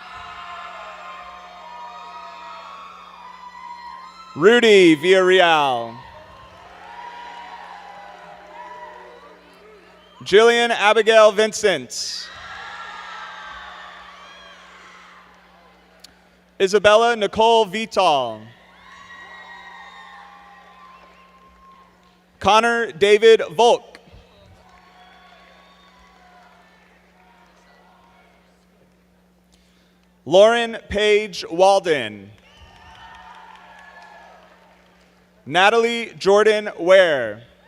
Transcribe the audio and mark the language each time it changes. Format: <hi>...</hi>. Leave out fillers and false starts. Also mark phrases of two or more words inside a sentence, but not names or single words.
<en>Rudy Villarreal. Jillian Abigail Vincent. Isabella Nicole Vital. Connor David Volk. Lauren Paige Walden. Natalie Jordan Ware.</en>